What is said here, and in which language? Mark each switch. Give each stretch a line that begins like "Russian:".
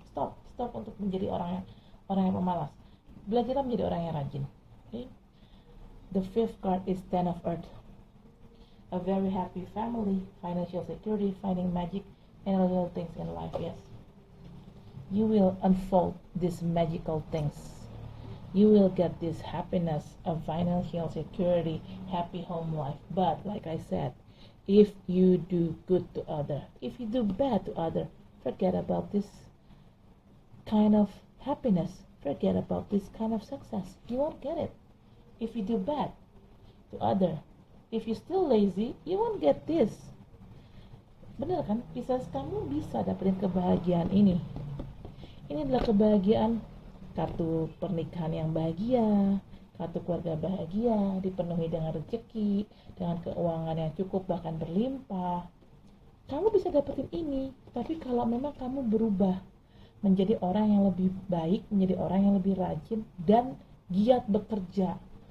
Indonesian: Stop untuk menjadi orang yang pemalas. Belajarlah menjadi orang yang rajin. Okay?
English: The fifth card is Ten of Earth. A very happy family, financial security, finding magic, and little things in life. Yes, you will unfold these magical things. You will get this happiness of financial security, happy home life. But like I said, if you do good to other, if you do bad to other, forget about this kind of happiness. forget about this kind of success. You won't get it. If you do bad to other, if you still lazy, you won't get this.
Indonesian: Bener kan? Pisces, kamu bisa dapetin kebahagiaan ini. Ini adalah kebahagiaan kartu pernikahan yang bahagia, kartu keluarga bahagia, dipenuhi dengan rezeki, dengan keuangan yang cukup bahkan berlimpah. Kamu bisa dapetin ini, tapi kalau memang kamu berubah menjadi orang yang lebih baik, menjadi orang yang lebih rajin dan giat bekerja.